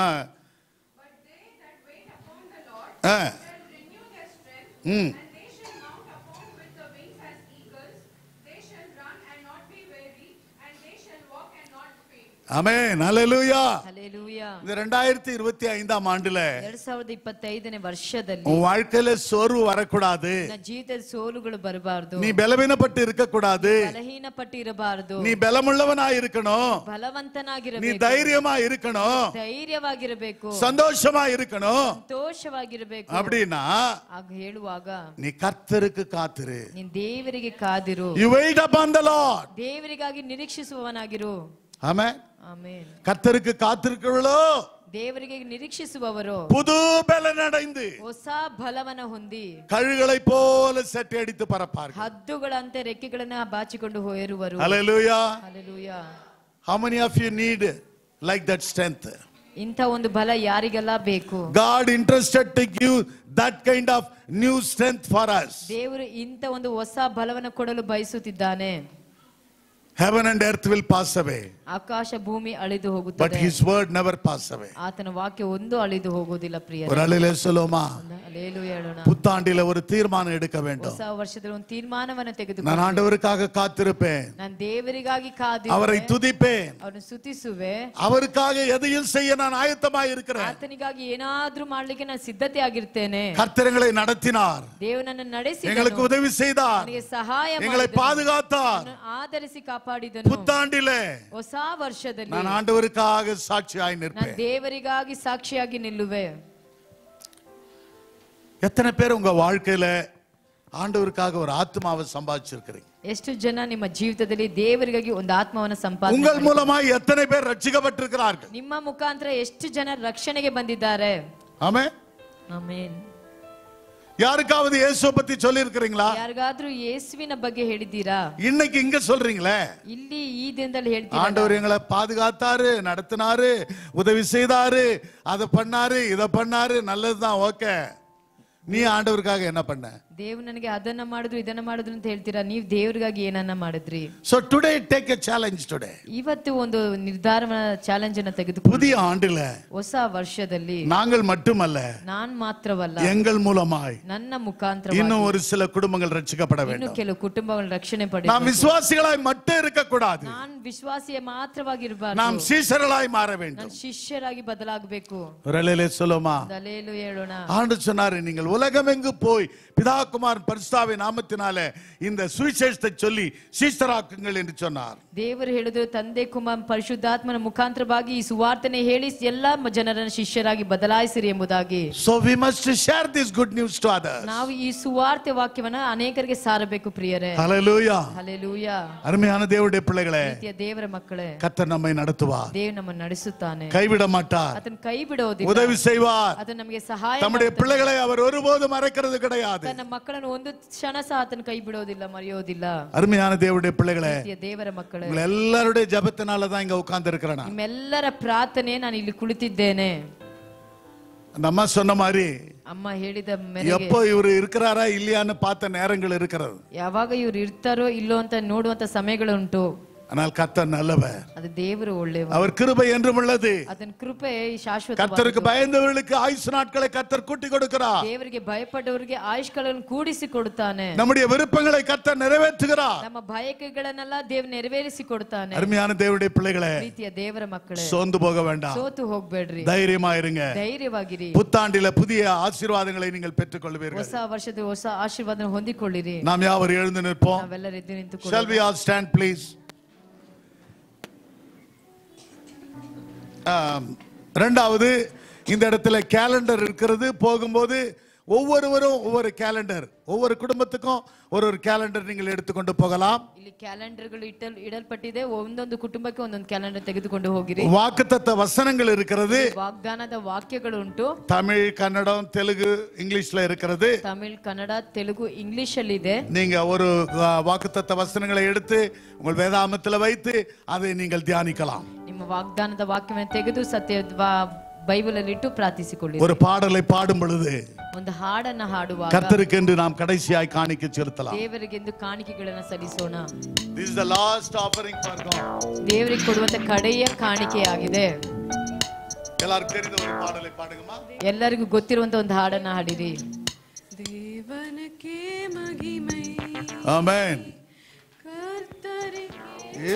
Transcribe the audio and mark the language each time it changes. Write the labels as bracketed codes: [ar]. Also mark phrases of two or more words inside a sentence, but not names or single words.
[ta] ஆமென். ஹல்லேலூயா. [kn] ಹಲ್ಲೆಲೂಯಾ. [ta] இந்த 2025ஆம் ஆண்டுல [kn] 2025ನೇ ವರ್ಷದಲ್ಲಿ [ta] உன் வாழ்க்கையில சோர்வு வரக்கூடாது, [kn] ನನ್ನ ಜೀವಿತದ ಸೋಲುಗಳು ಬರಬಾರದು, [ta] நீ பலவீனப்பட்டு இருக்க கூடாது, [kn] ಬಲಹೀನಪಟ್ಟು ಇರಬಾರದು, [ta] நீ பலமுள்ளவனா இருக்கணும், நீ [kn] ಬಲವಂತನಾಗಿರಬೇಕು, [ta] தைரியமா இருக்கணும், [kn] ಧೈರ್ಯವಾಗಿರಬೇಕು, [ta] சந்தோஷமா இருக்கணும். [kn] ಸಂತೋಷವಾಗಿರಬೇಕು. [ta] அப்படின்னா [kn] ಆಗ ಹೇಳುವಾಗ [ta] நீ கர்த்தருக்கு காத்திரு. [kn] ನೀನ್ ದೇವರಿಗೆ ಕಾದಿರು, [en] You wait upon the Lord. [kn] ದೇವರಿಗಾಗಿ ನಿರೀಕ್ಷಿಸುವವನಾಗಿರು. [ta] ஆமென். [kn] ಆಮೆನ್. [ta] கர்த்தருக்கு காத்திருக்கிறவளோ [kn] ದೇವರಿಗೆ ನಿರೀಕ್ಷಿಸುವವರು [ta] புது பலன் அடைந்து [kn] ಹೊಸ ಬಲವನ್ನ ಹೊಂದಿ [ta] கழுகளை போல செட்டை அடித்து பறப்பார்கள். [kn] ಹದ್ದುಗಳಂತೆ ರೆಕ್ಕೆಗಳನ್ನ ಬಾಚಿಕೊಂಡು ಹೋರುವರು. [en] Hallelujah. [kn] ಹಲ್ಲೆಲೂಯಾ. [en] How many of you need like that strength? [kn] ಇಂಥ ಒಂದು ಬಲ ಯಾರಿಗೆಲ್ಲ ಬೇಕು? [en] God interested to give that kind of new strength for us. [kn] ದೇವರು ಇಂಥ ಒಂದು ಹೊಸ ಬಲವನ್ನು ಕೊಡಲು ಬಯಸುತ್ತಿದ್ದಾನೆ. [en] Heaven and earth will pass away, [kn] ಆಕಾಶ ಭೂಮಿ ಅಳಿದು [en] but [kn] ಹೋಗುತ್ತದೆ, [en] his word never pass away. [kn] ಆತನ ವಾಕ್ಯ ಒಂದು ಅಳಿದು ಹೋಗುವುದಿಲ್ಲ. ಪ್ರಿಯ [ta] ஒரு அலையிலே சொல்லுமா, [kn] ಹಲ್ಲೆಲೂಯಾ ಹೇಳೋಣ. [ta] புத்தாண்டில ஒரு தீர்மானம் எடுக்க வேண்டும். [kn] ಹೊಸ ವರ್ಷದಲ್ಲಿ ಒಂದು ತೀರ್ಮಾನವನ್ನು [ta] நான் [kn] ತೆಗೆದುಕೊಂಡು [ta] ஆண்டவருக்காக காத்திருப்பேன், [kn] ನಾನು ದೇವರಿಗಾಗಿ [ta] அவரை [kn] ಕಾದಿರುವೆ, [ta] துதிப்பேன், [kn] ಅವನು ಸ್ತುತಿಸುವೆ, [ta] அவருக்காக எதையும் செய்ய நான் ஆயத்தமாய் இருக்கிறேன். [kn] ಆತನಿಗಾಗಿ ಏನಾದ್ರೂ ಮಾಡ್ಲಿಕ್ಕೆ ನಾನು ಸಿದ್ಧತೆ ಆಗಿರ್ತೇನೆ. [ta] கர்த்தரங்களை நடத்தினார், [kn] ದೇವನನ್ನು ನಡೆಸಿ [ta] எங்களுக்கு உதவி செய்தார், [kn] ನನಗೆ ಸಹಾಯ [ta] எங்களை [kn] ಮಾಡಿದನು, [ta] பாதுகாத்தார். [kn] ನನ್ನನ್ನು ಆಧರಿಸಿ ಕಾಪಾಡಿದನು. [ta] புத்தாண்டிலே [kn] ಹೊಸ ವರ್ಷದಲ್ಲಿ [ta] நான் ஆண்டவருக்காக சாட்சியாய் [kn] ನಾನು [ta] நிற்பேன். [kn] ದೇವರಿಗಾಗಿ ಸಾಕ್ಷಿಯಾಗಿ ನಿಲ್ಲುವೆ. [ta] எத்தனை பேர் உங்க வாழ்க்கையில ஆண்டவருக்காக ஒரு ஆத்மாவை சம்பாதிச்சிருக்கிறீங்க? [kn] ಎಷ್ಟು ಜನ ನಿಮ್ಮ ಜೀವಿತದಲ್ಲಿ ದೇವರಿಗಾಗಿ ಒಂದು ಆತ್ಮವನ್ನು ಸಂಪಾದನೆ [ta] உங்கள் [kn] ಮಾಡಿದ್ದಾರೆ? [ta] மூலமாய் எத்தனை பேர் ரட்சிக்கப்பட்டிருக்கிறார்கள்? [kn] ನಿಮ್ಮ ಮುಖಾಂತರ ಎಷ್ಟು ಜನ ರಕ್ಷಣೆಗೆ ಬಂದಿದ್ದಾರೆ? [ta] ஆமென். [kn] ಆಮೆನ್. [ta] யாருக்காவது இயேசுவை பத்தி சொல்லி இருக்கிறீங்களா? [kn] ಯಾರಿಗಾದ್ರೂ ಯೇಸುವಿನ ಬಗ್ಗೆ ಹೇಳಿದ್ದೀರಾ? [ta] இன்னைக்கு இங்க சொல்றீங்களே, [kn] ಇಲ್ಲಿ ಈ ದಿನದಲ್ಲಿ ಹೇಳ್ತೀರಾ? [ta] ஆண்டவர் எங்களை பாதுகாத்தாரு, நடத்தினாரு, உதவி செய்தாரு, அதை பண்ணாரு, இதை பண்ணாரு, நல்லதுதான், ஓகே. நீ ஆண்டவருக்காக என்ன பண்ண? [kn] ದೇವರು ನನಗೆ ಅದನ್ನ ಮಾಡಿದ್ರು ಇದನ್ನ ಮಾಡಿದ್ರು ಅಂತ ಹೇಳ್ತೀರಾ, ನೀವು ದೇವರಿಗಾಗಿ ಏನನ್ನ ಮಾಡಿದ್ರಿ? [en] So today take a challenge today. [kn] ಇವತ್ತು ಒಂದು ನಿರ್ಧಾರನ ಚಾಲೆಂಜ್ ಅನ್ನು ತೆಗೆದುಕೊಂಡು [ta] புதிய ஆண்டுல [kn] ಹೊಸ ವರ್ಷದಲ್ಲಿ [ta] நாங்கள் மட்டுமல்ல, [kn] ನಾನ್ ಮಾತ್ರವಲ್ಲ, [ta] எங்கள் மூலமாய் [kn] ನನ್ನ ಮುಖಾಂತರ [ta] இன்னும் ஒரு சில குடும்பங்கள் ரட்சிக்கப்பட [kn] ಇನ್ನು [ta] வேண்டும். [kn] ಕೆಲವು ಕುಟುಂಬಗಳ ರಕ್ಷಣೆ [ta] நாம் [kn] ಪಡೆಯಬೇಕು. [ta] விசுவாசிகளாய் மட்டும் இருக்க கூடாது, [kn] ನಾನ್ ವಿಶ್ವಾಸಿಯ ಮಾತ್ರವಾಗಿರಬಾರದು, [ta] நாம் சீஷர்களாய் மாற வேண்டும். [kn] ನಾನು ಶಿಷ್ಯರಾಗಿ ಬದಲಾಗಬೇಕು. [ta] ரலேலே சொல்லுமா? [kn] ದಲೇಲು ಹೇಳೋಣ. [ta] ஆண்டு சொன்னாரு, நீங்கள் உலகமெங்கு போய் பிதா குமாரன் பரிசுத்தாவின் நாமத்தினாலே இந்த சுவிசேஷத்தை சொல்லி சீஷராக்குங்கள் என்று சொன்னார். [kn] ದೇವರು ಹೇಳಿದ್ರು, ತಂದೆ ಕುಮಾರ ಪರಿಶುದ್ಧಾತ್ಮನ ಮುಖಾಂತರವಾಗಿ ಈ ಸುವಾರ್ತೆನೆ ಹೇಳಿ ಎಲ್ಲಾ ಜನರನ್ನು ಶಿಷ್ಯರಾಗಿ ಬದಲಾಯಿಸಿರಿ ಎಂಬುದಾಗಿ. [en] So we must share this good news to others. [kn] ನಾವು ಈ ಸುವಾರ್ತೆ ವಾಕ್ಯವನ್ನ ಅನೇಕರಿಗೆ ಸಾರಬೇಕು ಪ್ರಿಯರೇ. [en] Hallelujah. [kn] ಹಲ್ಲೆಲೂಯಾ. [ta] அருமையான தேவனுடைய பிள்ளைகளே, [kn] ಪ್ರೀತಿಯ ದೇವರ ಮಕ್ಕಳೇ, [ta] கர்த்தர் நம்மை நடத்துவார், [kn] ದೇವರು ನಮ್ಮನ್ನು ನಡೆಸುತ್ತಾನೆ, [ta] கைவிட மாட்டார், [kn] ಆತನ ಕೈ ಬಿಡೋದಿಲ್ಲ, [ta] உதவி செய்வார். [kn] ಆತನ ನಮಗೆ ಸಹಾಯ [ta] நம்முடைய [kn] ಮಾಡ್ತಾನೆ. [ta] பிள்ளைகளை அவர் ஒருபோதும் மறக்கிறது கிடையாது. [kn] ತನ್ನ ಮಕ್ಕಳನ್ನು ಒಂದು ಕ್ಷಣ ಸಹ ಆತನ ಕೈ ಬಿಡೋದಿಲ್ಲ, ಮರೆಯೋದಿಲ್ಲ. [ta] அருமையான தேவனுடைய பிள்ளைகளே, [kn] ಪ್ರೀತಿಯ ದೇವರ ಮಕ್ಕಳೇ, [ta] உங்கள் எல்லாருடைய ஜெபத்தினால தான் இங்க உட்கார்ந்து இருக்கிறேன். [kn] ನಿಮ್ಮೆಲ್ಲರ ಪ್ರಾರ್ಥನೆ ನಾನು ಇಲ್ಲಿ ಕುಳಿತಿದ್ದೇನೆ. [ta] அந்த அம்மா சொன்ன மாதிரி [kn] ಅಮ್ಮ ಹೇಳಿದ ಮೇರೆಗೆ [ta] எப்போ இவரு இருக்கிறாரா இல்லையான்னு பார்த்த நேரங்கள் இருக்கிறது. [kn] ಯಾವಾಗ ಇವ್ರು ಇರ್ತಾರೋ ಇಲ್ಲೋ ಅಂತ ನೋಡುವಂತ ಸಮಯಗಳುಂಟು. [ta] ஆனால் கர்த்தர் நல்லவர், [kn] ಅದು ದೇವರು ಒಳ್ಳೆಯವರು, [ta] அவர் கிருபை என்றும் உள்ளது. [kn] ಅದನ್ನ ಕೃಪೆ ಶಾಶ್ವತ. [ta] கர்த்தருக்கு பயந்தவர்களுக்கு ஆயுசு நாட்களை கர்த்தர் கூட்டி கொடுக்கிறார். [kn] ದೇವರಿಗೆ ಭಯಪಟ್ಟವರಿಗೆ ಆಯುಷ್ಗಳನ್ನು ಕೂಡಿಸಿ ಕೊಡುತ್ತಾನೆ. [ta] நம்முடைய விருப்பங்களை கர்த்தர் நிறைவேற்றுகிறார். [kn] ನಮ್ಮ ಬಯಕೆಗಳನ್ನೆಲ್ಲ ದೇವರು ನೆರವೇರಿಸಿ ಕೊಡ್ತಾನೆ. [ta] அருமையான தேவனுடைய பிள்ளைகளே, [kn] ಪ್ರೀತಿಯ ದೇವರ ಮಕ್ಕಳೇ, [ta] சோர்ந்து போக வேண்டாம், [kn] ಸೋತು ಹೋಗ್ಬೇಡ್ರಿ, [ta] தைரியமா இருங்க. [kn] ಧೈರ್ಯವಾಗಿರಿ. [ta] புத்தாண்டில புதிய ஆசீர்வாதங்களை நீங்கள் பெற்றுக் கொள்வீர்கள். [kn] ಹೊಸ ವರ್ಷದ ಹೊಸ ಆಶೀರ್ವಾದ ಹೊಂದಿಕೊಳ್ಳಿರಿ. [ta] நாம் யாவர் எழுந்து நிற்போம். [kn] ನಾವೆಲ್ಲರೂ ಎದ್ದು ನಿಂತುಕೊಳ್ಳೋಣ. [en] Shall we all stand please? [ta] இரண்டாவது, இந்த இடத்துல கேலண்டர் இருக்கிறது. போகும்போது ஒவ்வொருவரும் ஒவ்வொரு கேலண்டர், ஒவ்வொரு குடும்பத்துக்கும் ஒரு ஒரு கேலண்டர் நீங்கள் எடுத்துக்கொண்டு போகலாம். [kn] ಇಲ್ಲಿ ಕ್ಯಾಲೆಂಡರ್ಗಳು ಇಡಲ್ಪಟ್ಟಿದೆ. ಒಂದೊಂದು ಕುಟುಂಬಕ್ಕೆ ಒಂದೊಂದು ಕ್ಯಾಲೆಂಡರ್ ತೆಗೆದುಕೊಂಡು ಹೋಗಿರಿ. [ta] வாக்குத்தத்த வசனங்கள் இருக்கிறது. [kn] ವಾಗ್ದಾನದ ವಾಕ್ಯಗಳು ಉಂಟು. [ta] தமிழ், கன்னடம், தெலுங்கு, இங்கிலீஷ்ல இருக்கிறது. [kn] ತಮಿಳ್, ಕನ್ನಡ, ತೆಲುಗು, ಇಂಗ್ಲಿಷ್ ಅಲ್ಲಿ ಇದೆ. [ta] நீங்க ஒரு வாக்குத்தத்த வசனங்களை எடுத்து உங்கள் வேதாகமத்தில் வைத்து அதை நீங்கள் தியானிக்கலாம். [kn] ನಿಮ್ಮ ವಾಗ್ದಾನದ ವಾಕ್ಯವನ್ನು ತೆಗೆದು ಸತ್ಯ ಬೈಬಲ್ ಅಲ್ಲಿ ಇಟ್ಟು ಪ್ರಾರ್ಥಿಸಿಕೊಳ್ಳಿ. [ta] ஒரு பாடலை பாடும் பொழுது [kn] ಒಂದು ಹಾಡನ್ನ ಹಾಡುವಾಗ [ta] கர்த்தருக்கு என்று நாம் கடைசியாய் காணிக்கை செலுத்தலாம். [kn] ದೇವರಿಗೆ ಎಂದು ಕಾಣಿಕೆಗಳನ್ನು ಸಲ್ಲಿಸೋಣ. [en] This is the last offering for God. [kn] ದೇವರಿಗೆ ಕೊಡುವಂತ ಕಡೆಯ ಕಾಣಿಕೆಯಾಗಿದೆ. [ta] எல்லாருக்கும் தெரிந்த ஒரு பாடலை பாடுங்கம்மா. ಎಲ್ಲರಿಗೂ ಗೊತ್ತಿರುವಂತ ಒಂದು ಹಾಡನ್ನ ಹಾಡಿರಿ. தேவனுக்கே மகிமை, ஆமென். கர்த்தருக்கே